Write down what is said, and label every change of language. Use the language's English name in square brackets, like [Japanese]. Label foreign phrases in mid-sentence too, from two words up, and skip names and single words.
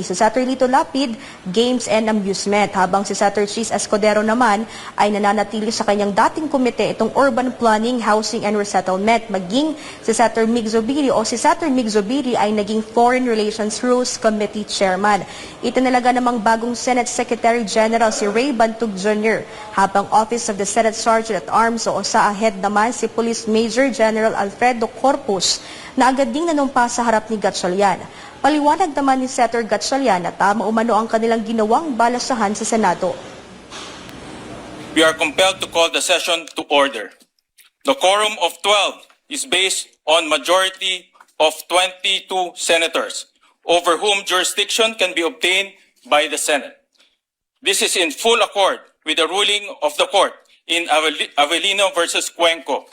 [Filipino] Si Senator Lito Lapid, Games and Amusement. Habang si Senator Chis Escudero naman ay nananatili sa kanyang dating komite itong Urban Planning, Housing and Resettlement. Maging si Senator Mig Zubiri o si Senator Mig Zubiri ay naging Foreign Relations Rules Committee Chairman. Itinalaga namang bagong Senate Secretary General si Ray Bantug Jr. Habang Office of the Senate Sergeant at Arms o sa ahead naman si Police Major General Alfredo Corpus na agad ding nanumpa sa harap ni Gatchalian. Paliwanag naman ni Senator Gatchalian na tama umano ang kanilang ginawang balasahan sa Senado. [English] We are compelled to call the session to order. The quorum of 12 is based on majority of 22 senators, over whom jurisdiction can be obtained by the Senate. This is in full accord with the ruling of the court in Avellino versus Cuenco.